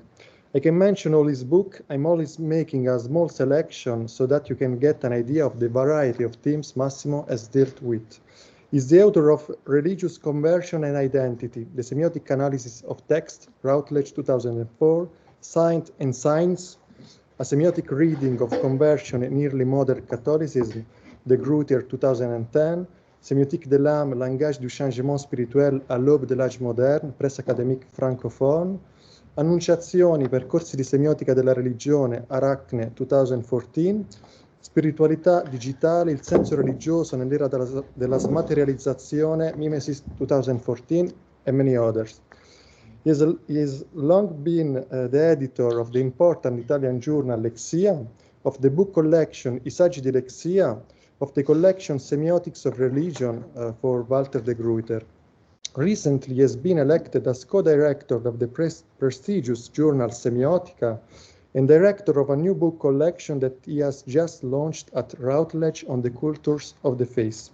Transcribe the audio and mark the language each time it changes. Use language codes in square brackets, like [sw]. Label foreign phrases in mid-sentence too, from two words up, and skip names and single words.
[en] I can mention all his books. I'm always making a small selection so that you can get an idea of the variety of themes Massimo has dealt with. He's the author of Religious Conversion and Identity, the Semiotic Analysis of Text, Routledge 2004, Saint and Signs, a semiotic reading of conversion in early modern Catholicism, de Gruyter 2010, Sémiotique de l'âme, langage du changement spirituel à l'aube de l'âge moderne, presse académique francophone, Annunciazioni, percorsi di semiotica della religione, Arachne 2014, Spiritualità digitale, il senso religioso nell'era della smaterializzazione, Mimesis 2014, and many others. He has long been the editor of the important Italian journal Lexia, of the book collection I Saggi di Lexia, of the collection Semiotics of Religion for Walter de Gruyter. Recently, he has been elected as co-director of the prestigious journal Semiotica and director of a new book collection that he has just launched at Routledge on the cultures of the faith.